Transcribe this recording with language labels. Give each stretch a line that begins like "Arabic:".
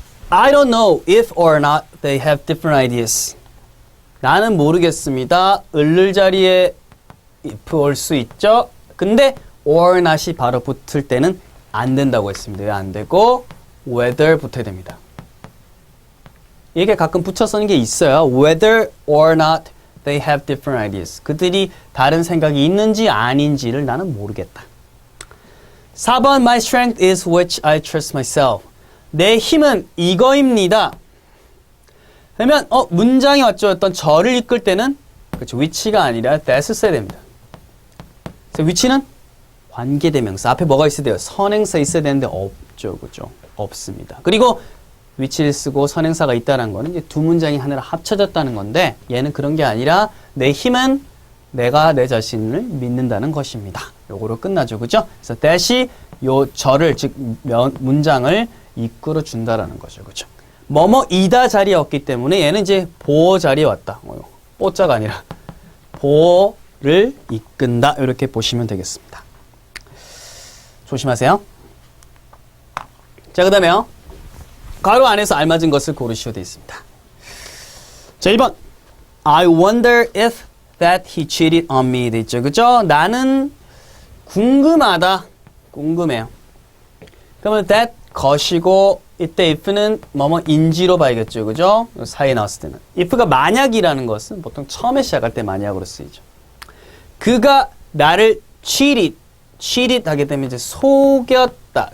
English: I don't know if or not they have different ideas.
Korean: 나는 모르겠습니다. 을을 자리에 if 올 수 있죠. 근데 or not이 바로 붙을 때는 안 된다고 했습니다. 왜 안 되고 whether 붙어야 됩니다. 이게 가끔 붙여 쓰는 게 있어요.
English: Whether or not they have different ideas.
Korean: 그들이 다른 생각이 있는지 아닌지를 나는 모르겠다.
English: 4번 My strength is which I trust myself.
Korean: 내 힘은 이거입니다. 그러면 문장이 왔죠. 어떤 저를 이끌 때는 그렇죠. which가 아니라 that 써야 됩니다. 그래서 which는 관계대명사. 앞에 뭐가 있어야 돼요? 선행사 있어야 되는데 없죠. 그죠? 없습니다. 그리고 which를 쓰고 선행사가 있다는 거는 이제 두 문장이 하나로 합쳐졌다는 건데 얘는 그런 게 아니라 내 힘은 내가 내 자신을 믿는다는 것입니다. 요거로 끝나죠. 그죠? 그래서 that이 요 저를 즉 문장을 이끌어 준다라는 거죠. 그죠? 뭐뭐이다 자리에 없기 때문에 얘는 이제 보호 자리에 왔다. 뽀자가 아니라 보호를 이끈다. 이렇게 보시면 되겠습니다. 조심하세요. 자, 그 다음에요. 가로 안에서 알맞은 것을 고르시오 되어 있습니다. 자, 1번.
English: I wonder if that he cheated on me.
Korean: 돼 있죠. 그죠? 나는 궁금하다. 궁금해요. 그러면 that 것이고 이때 if는 뭐뭐인지로 봐야겠죠. 그죠? 사이에 나왔을 때는. if가 만약이라는 것은 보통 처음에 시작할 때 만약으로 쓰이죠. 그가 나를 cheated 하게 되면 이제 속였다.